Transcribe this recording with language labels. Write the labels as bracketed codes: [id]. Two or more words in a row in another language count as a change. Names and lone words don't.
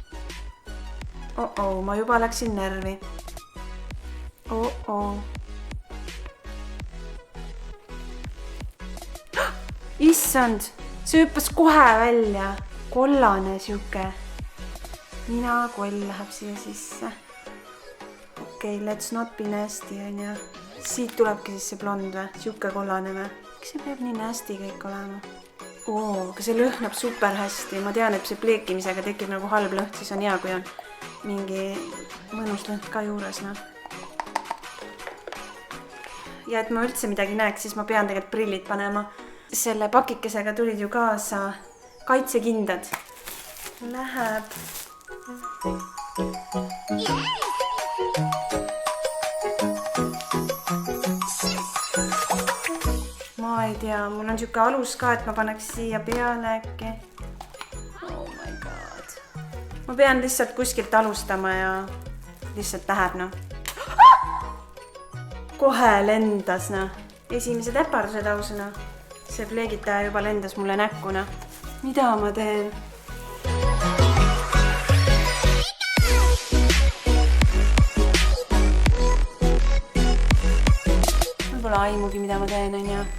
[et] Ma juba läksin närvi. Issand! See hüppas kohe välja. Kollane siuke. Koll läheb siia sisse. Okei, [en] let's not be nasty, [et] on ja. Siit tulebki siis see blond või? Siuke kollane või? Miks see peab nii nasty kõik olema? Aga see lõhnab super hästi. Ma tean, et see pleekimisega tekib nagu halb lõht, siis on hea, kui on mingi mõnus lõht ka juures. Ja et ma üldse midagi näeks, siis ma pean tegelikult prillid panema. Selle pakikesega tulid ju kaasa kaitsekindad. Läheb. Ma ei tea, mul on siuke alus ka, et ma paneks siia peale äkki. [en] Oh my god. [et] Ma pean lihtsalt kuskilt alustama ja lihtsalt läheb, Kohe lendas, Esimesed äpardused ausõna. See pleegitaja juba lendas mulle näkkuna. Mida ma teen? Mul pole aimugi, mida ma teen, on ja.